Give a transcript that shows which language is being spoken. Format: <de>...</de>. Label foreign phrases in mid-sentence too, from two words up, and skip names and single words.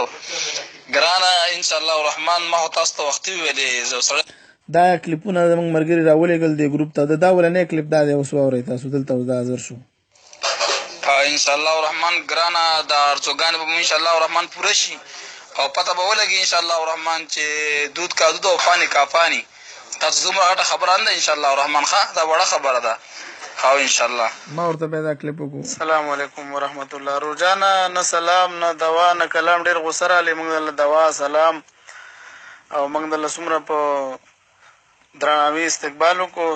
<ps>ګرانه</ps> <ar>انشاءالله الرحمن</ar> <ps>ما خو تاسو ته وختي ویلې زه سره دا کلیپونه زموږ ملګري راولېږل دې ګروپ ته دا ولنی کلیپ دا دی اوس واورئ تاسو دلته اوس دا حاضر شو.</ps> <ar>انشاءالله الرحمن</ar> <ps>ګرانه دا ارزوګانې به مو</ps> <ar>انشاءالله الرحمن</ar> <ps>پوره شي او پته به ولګي</ps> <ar>انشاءالله الرحمن</ar> <ps>چې</ps> <ur>دود کا دود</ur> <ps>او</ps> <ur>پانی کا پانی.</ur> <ps>تاسو دومره غټه خبره نه ده</ps> <ar>انشاءالله الرحمن</ar> <ps>ښه دا وړه خبره ده او انشاءالله ما ورته بیا دا کلیپ وکړو.</ps> <ar>السلام علیکم ورحمت الله.</ar> <ps>روجانه نه سلام نه دوا نه کلام ډېر غوسه راغلی موږ دله دوا سلام او موږ دله څومره په درناوي استقبال وکړو.</ps>